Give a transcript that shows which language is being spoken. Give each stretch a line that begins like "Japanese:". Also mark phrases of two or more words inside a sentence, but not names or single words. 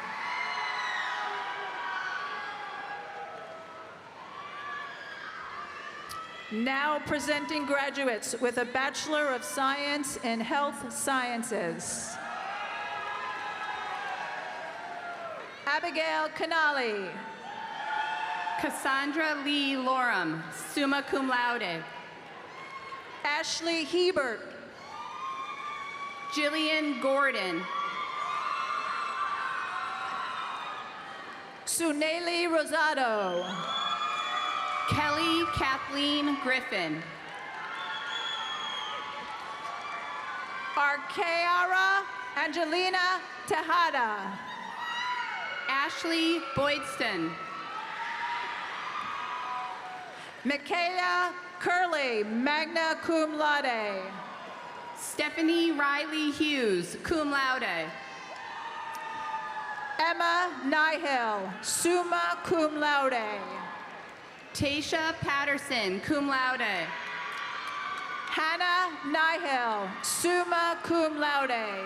English: Now presenting graduates with a Bachelor of Science in Health Sciences. Abigail Canali. Cassandra Lee Loram,
Latin: summa cum laude.
English: Ashley Hebert. Jillian Gordon. Suneli Rosado. Kelly Kathleen Griffin. Arkeara Angelina Tejada. Ashley Boydston. Michaela Curley,
Latin: magna cum laude.
English: Stephanie Riley Hughes,
Latin: cum laude.
English: Emma Nihil,
Latin: summa cum laude.
English: Tasha Patterson,
Latin: cum laude.
English: Hannah Nihil,
Latin: summa cum laude.